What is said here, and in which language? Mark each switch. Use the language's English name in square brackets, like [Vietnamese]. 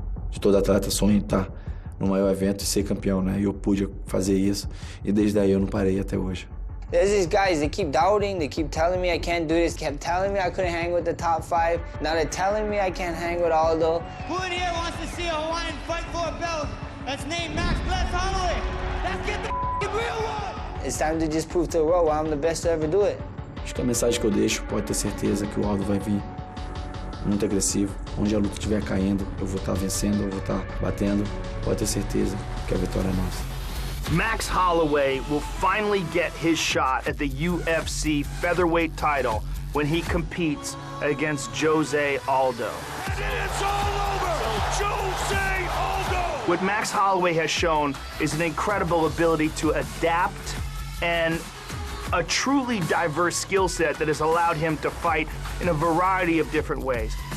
[Portuguese] De todo atleta sonha em estar no maior evento e ser campeão, né? E eu pude fazer isso e desde aí eu não parei até hoje. [English] There's these guys, they keep doubting, they keep telling me I can't do this, kept telling me I couldn't hang with the top 5. Now they're telling me I can't hang with Aldo. Who in here wants to see a Hawaiian fight for a belt that's named Max Bless Holloway? Let's get the real one! It's time to just prove to the world why I'm the best to ever do it. [Portuguese] Acho que a mensagem que eu deixo, pode ter certeza que o Aldo vai vir muito agressivo. Onde a luta estiver caindo, eu vou estar vencendo, eu vou estar batendo. Pode ter certeza que a vitória é nossa. [English] Max Holloway will finally get his shot at the UFC featherweight title when he competes against Jose Aldo. And it's all over! Jose Aldo! What Max Holloway has shown is an incredible ability to adapt and a truly diverse skill set that has allowed him to fight in a variety of different ways.